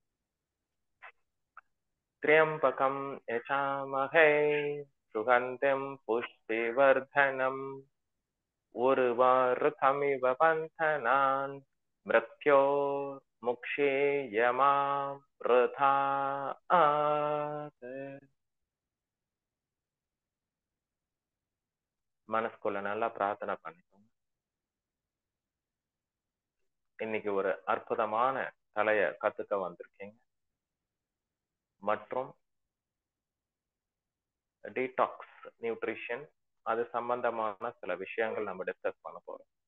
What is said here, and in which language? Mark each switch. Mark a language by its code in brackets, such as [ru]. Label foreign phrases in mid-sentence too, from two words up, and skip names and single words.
[sa] त्र्यम्बकं यजामहे सुगन्धिं पुष्टिवर्धनम् उर्वारुकमिव बन्धनान् मृत्योः मुक्षीय माम् अमृतात्. [ta] மனசுக்குள்ள நல்லா பிரார்த்தனை பண்ணிக்கோங்க. இன்னைக்கு ஒரு அற்புதமான கலையை கத்துக்க வந்திருக்கீங்க. மற்றும் [en] detox nutrition [ta] அது சம்பந்தமான சில விஷயங்கள் நம்ம டிஸ்கஸ் பண்ண போறோம்.